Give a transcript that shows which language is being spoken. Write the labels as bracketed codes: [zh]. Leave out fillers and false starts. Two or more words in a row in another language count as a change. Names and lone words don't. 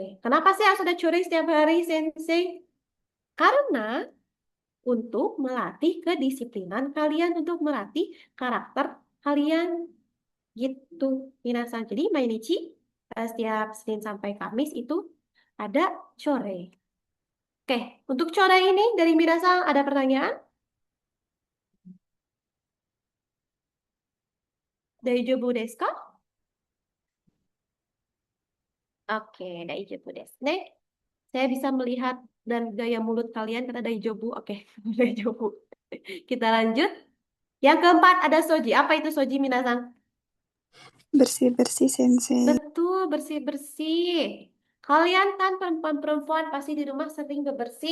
[id] Kenapa sih harus ada core setiap hari, Sensei? Karena untuk melatih kedisiplinan kalian, untuk melatih karakter kalian gitu. Minasan. Jadi Mainichi setiap Senin sampai Kamis itu ada core. Oke, untuk core ini dari Minasan ada pertanyaan? [ja] 大丈夫ですか? Oke, 大丈夫ですね. [id] Saya bisa melihat dan gaya mulut kalian kata daijoubu. Oke, daijoubu. Kita lanjut. Yang keempat ada soji. Apa itu soji, Minasan? Bersih-bersih, Sensei. Betul, bersih-bersih. Kalian kan perempuan-perempuan pasti di rumah sering bebersih.